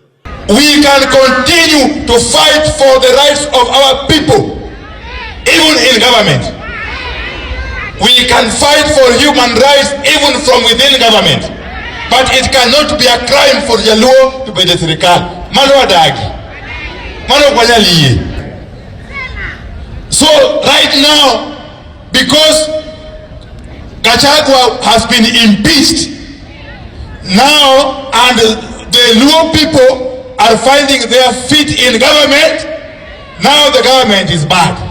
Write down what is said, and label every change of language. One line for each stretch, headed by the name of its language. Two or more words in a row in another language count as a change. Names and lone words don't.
English: We can continue to fight for the rights of our people, even in government. We can fight for human rights even from within government. But it cannot be a crime for Jaluo to be the serikali.
Luo (Kenya and Tanzania): Mano adagi. Mano kwanyaliye.
English: So right now, because Gachagua has been impeached now, and the Luo people are finding their feet in government, now the government is bad.